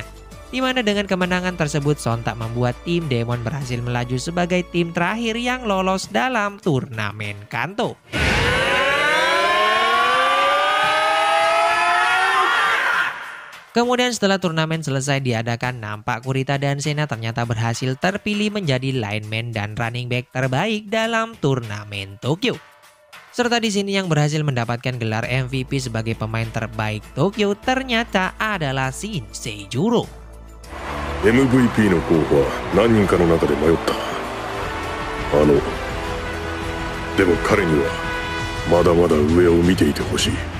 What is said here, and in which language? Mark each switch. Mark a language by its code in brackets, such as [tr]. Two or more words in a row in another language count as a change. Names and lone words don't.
[id] Di mana dengan kemenangan tersebut sontak membuat tim Demon berhasil melaju sebagai tim terakhir yang lolos dalam turnamen Kanto. Kemudian setelah turnamen selesai diadakan, nampak Kurita dan Sena ternyata berhasil terpilih menjadi lineman dan [en] running back [id] terbaik dalam turnamen Tokyo. Serta di sini yang berhasil mendapatkan gelar MVP sebagai pemain terbaik Tokyo ternyata adalah Shin Seijuro. [ja] MVP の候補は何人かの中で迷った。でも彼にはまだまだ上を見ていてほしい。